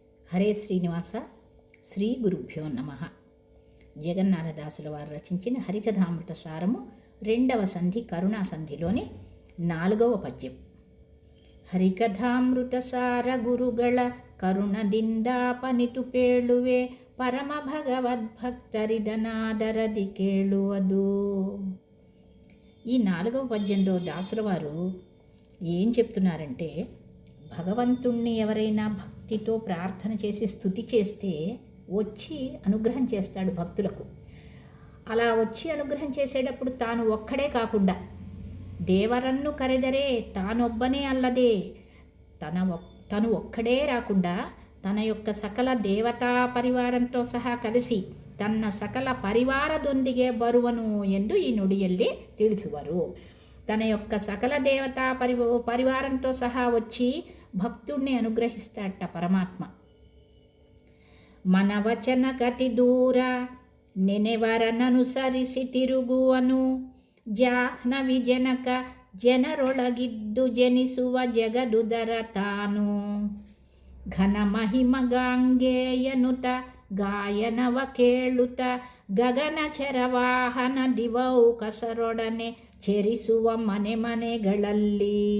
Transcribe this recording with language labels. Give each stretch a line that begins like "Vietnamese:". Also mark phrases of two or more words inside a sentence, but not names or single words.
Telugu: హరే శ్రీనివాస శ్రీ గురుభ్యో నమ. జగన్నాథదాసుల వారు రచించిన హరికథామృత సారము 2వ సంధి కరుణా సంధిలోని 4వ పద్యం.
Kannada: ಹರಿಕಥಾಮೃತ ಸಾರ ಗುರುಗಳ ಕರುಣದಿಂದಾಪನಿತು ಪೇಳುವೆ ಪರಮ ಭಗವದ್ಭಕ್ತರಿದನಾದರದಿ ಕೇಳುವುದು.
Telugu: ఈ 4వ పద్యంలో దాసుల వారు ఏం చెప్తున్నారంటే, భగవంతుణ్ణి ఎవరైనా భక్తితో ప్రార్థన చేసి స్తుతి చేస్తే వచ్చి అనుగ్రహం చేస్తాడు భక్తులకు. అలా వచ్చి అనుగ్రహం చేసేటప్పుడు తాను ఒక్కడే కాకుండా
Kannada: ದೇವರನ್ನು ಕರೆದರೆ ತಾನೊಬ್ಬನೇ ಅಲ್ಲದೆ,
Telugu: తను ఒక్కడే రాకుండా తన యొక్క సకల దేవతా పరివారంతో సహా కలిసి
Kannada: ತನ್ನ ಸಕಲ ಪರಿವಾರದೊಂದಿಗೆ ಬರುವನು ಎಂದು ಈ ನುಡಿಯಲ್ಲಿ ತಿಳಿಸುವರು.
Telugu: తన యొక్క సకల దేవతా పరివారంతో సహా వచ్చి భక్తుణ్ణి అనుగ్రహిస్తాడట పరమాత్మ.
Kannada: ಮನ ವಚನ ಗತಿ ದೂರ నెನೆವರನನುಸರಿಸಿ ತಿರುಗುವನು, ಜಾಹ್ನವಿ ಜನಕ ಜನರೊಳಗಿದ್ದು ಜನಿಸುವ ಜಗದುದರ ತಾನು. ಘನ ಮಹಿಮ ಗಾಂಗೇಯನುತ ಗಾಯನವ ಕೇಳುತ್ತ ಗಗನ ಚರವಾಹನ ದಿವೌ ಕಸರೊಡನೆ ಚೆರಿಸುವ ಮನೆ ಮನೆಗಳಲ್ಲಿ.